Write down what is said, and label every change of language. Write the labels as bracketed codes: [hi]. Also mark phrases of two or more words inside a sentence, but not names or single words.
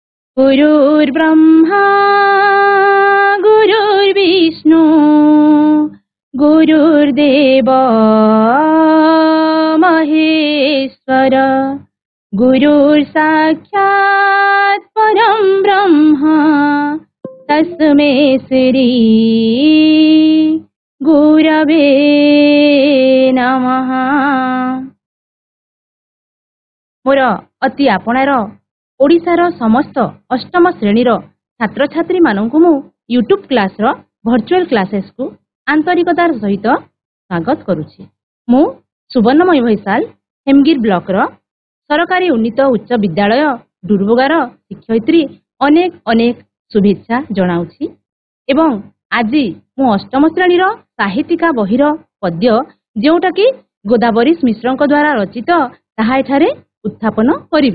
[sa] गुरुर्ब्रह्मा गुरुर्विष्णु गुरुर्देव महेश्वर गुरुर्साक्षात् परं ब्रह्म तस्मै श्री गुरवे नमः। [or] ମୋର ଅତି ଆପଣାର ଓଡ଼ିଶାର ସମସ୍ତ ଅଷ୍ଟମ ଶ୍ରେଣୀର ଛାତ୍ର ଛାତ୍ରୀ ମାନଙ୍କୁ ମୁଁ [en] YouTube class [or] ରୋ [en] virtual classes [or] କୁ ଆନ୍ତରିକତାର ସହିତ ସ୍ୱାଗତ କରୁଛି। ମୁଁ ସୁବର୍ଣ୍ଣମୟୀ ଭୈସାଲ ହେମଗିର ବ୍ଲକ ରୋ ସରକାରୀ ଉନ୍ନୀତ ଉଚ୍ଚ ବିଦ୍ୟାଳୟ ଡୁରୁବଗାର ଶିକ୍ଷୟିତ୍ରୀ ଅନେକ ଅନେକ ଶୁଭେଚ୍ଛା ଜଣାଉଛି ଏବଂ ଆଜି ମୁଁ ଅଷ୍ଟମ ଶ୍ରେଣୀର ସାହିତ୍ୟିକା ବହିର ପଦ୍ୟ ଯୋଟା କି ଗୋଦାବରୀ ମିଶ୍ରଙ୍କ ଦ୍ୱାରା ରଚିତ ତାହା ଏଠାରେ ଉପସ୍ଥାପନ କରିବି।